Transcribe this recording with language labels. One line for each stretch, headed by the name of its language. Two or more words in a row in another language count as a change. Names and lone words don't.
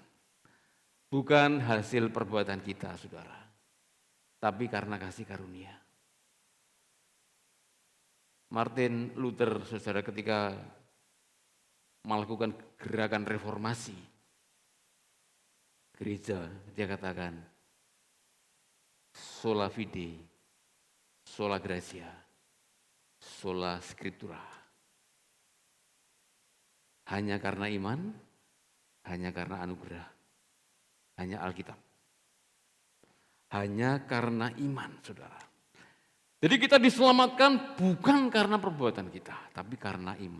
Indonesian: Bukan hasil perbuatan kita, saudara, tapi karena kasih karunia. Martin Luther, saudara, ketika melakukan gerakan reformasi gereja, dia katakan,
Latin: sola fide, sola gratia, sola scriptura.
Indonesian: Hanya karena iman, hanya karena anugerah, hanya Alkitab. Hanya karena iman, saudara. Jadi kita diselamatkan bukan karena perbuatan kita, tapi karena iman.